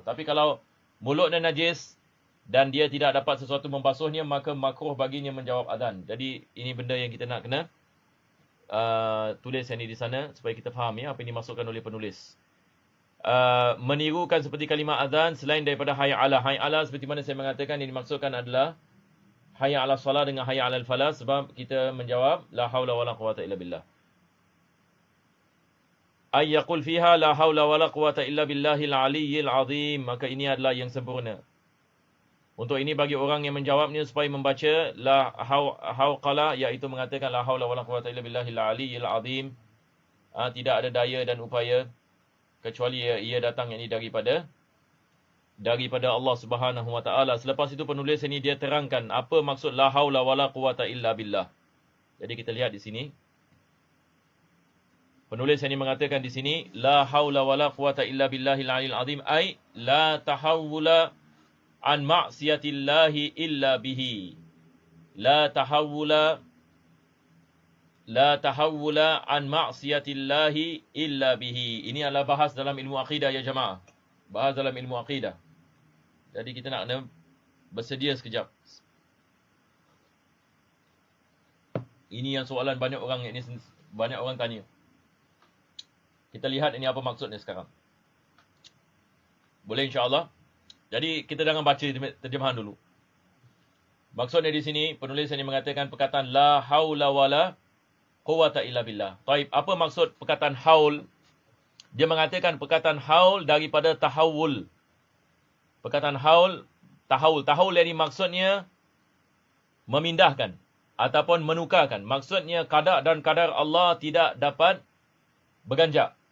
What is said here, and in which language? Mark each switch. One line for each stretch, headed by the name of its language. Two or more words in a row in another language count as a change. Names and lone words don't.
Malay: Tapi kalau mulut dia najis dan dia tidak dapat sesuatu membasuhnya, maka makruh baginya menjawab azan. Jadi ini benda yang kita nak kena tulis yang ini di sana supaya kita faham ya apa yang dimasukkan oleh penulis. Menirukan seperti kalimah azan selain daripada
Arabic: حي على. حي على
Malay: seperti mana saya mengatakan yang dimaksudkan adalah
Arabic: حي على الصلاة
Malay: dengan
Arabic: حي على الفلاح,
Malay: sebab kita menjawab
Arabic: لا حول ولا قوة إلا بالله. أي يقول فيها لا حول ولا قوة إلا بالله العلي العظيم.
Malay: Maka ini adalah yang sempurna. Untuk ini bagi orang yang menjawabnya supaya membaca
Arabic: لا حوقلة,
Malay: iaitu mengatakan
Arabic: لا حول ولا قوة إلا بالله العلي العظيم.
Malay: Tidak ada daya dan upaya kecuali ia datang yakni daripada Allah
Arabic: سبحانه وتعالى.
Malay: Selepas itu penulis ini dia terangkan apa maksud
Arabic: لا حول ولا قوة إلا بالله.
Malay: Jadi kita lihat di sini.
Arabic: Penulis ini mengatakan di sini لا حول ولا قوة إلا بالله العلي العظيم أي لا تحول عن معصية الله إلا به. لا تحول عن معصية الله إلا به.
Malay: Ini adalah bahas dalam ilmu akidah ya jemaah. Bahas dalam ilmu akidah. Jadi kita nak kena bersedia sekejap. Ini yang soalan banyak orang tanya. Kita lihat ini apa maksudnya sekarang. Boleh
Arabic: إن شاء الله.
Malay: Jadi kita jangan baca terjemahan dulu. Maksudnya di sini penulis ini mengatakan perkataan
Arabic: لا حول ولا قوة إلا بالله.
Malay: Taib, apa maksud perkataan haul? Dia mengatakan perkataan haul daripada tahawul. Perkataan haul, tahawul ini maksudnya memindahkan ataupun menukarkan. Maksudnya qada dan qadar Allah tidak dapat berganjak.